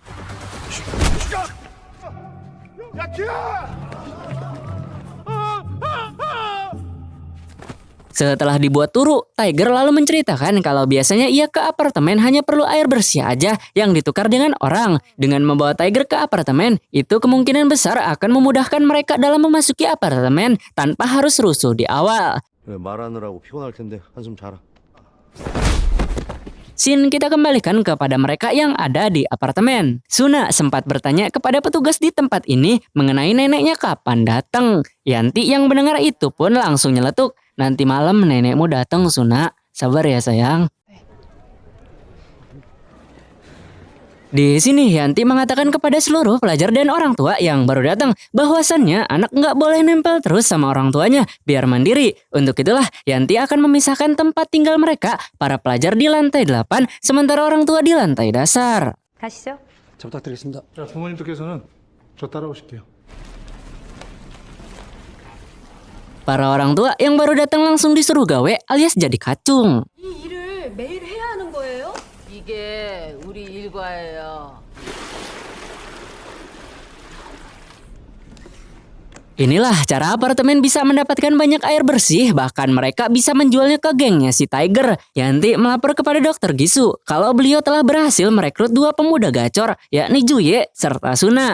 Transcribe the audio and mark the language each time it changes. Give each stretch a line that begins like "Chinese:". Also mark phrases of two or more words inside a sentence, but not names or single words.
Indonesian: Setelah dibuat turu, Tiger lalu menceritakan kalau biasanya ia ke apartemen hanya perlu air bersih aja yang ditukar dengan orang. Dengan membawa Tiger ke apartemen, itu kemungkinan besar akan memudahkan mereka dalam memasuki apartemen tanpa harus rusuh di awal.
Korean: 그래, 말하느라고 피곤할 텐데 한숨 자라.
Indonesian: Scene kita kembalikan kepada mereka yang ada di apartemen. Suna sempat bertanya kepada petugas di tempat ini mengenai neneknya kapan datang. Yanti yang mendengar itu pun langsung nyeletuk. Nanti malam nenekmu datang Suna. Sabar ya sayang. Di sini Yanti mengatakan kepada seluruh pelajar dan orang tua yang baru datang bahwasannya anak nggak boleh nempel terus sama orang tuanya biar mandiri. Untuk itulah Yanti akan memisahkan tempat tinggal mereka, para pelajar di lantai 8 sementara orang tua di lantai dasar.
Korean: 가시죠. 잘 부탁드리겠습니다. 자, 부모님들께서는 저 따라오실게요.
Indonesian: Para orang tua yang baru datang langsung disuruh gawe alias jadi kacung.
Korean: 이 일을 매일 해야 하는 거예요? 이게 우리 일과예요.
Indonesian: Inilah cara apartemen bisa mendapatkan banyak air bersih, bahkan mereka bisa menjualnya ke gengnya si Tiger. Yanti melapor kepada Dokter Gisu kalau beliau telah berhasil merekrut 2 pemuda gacor, yakni Juye serta Suna.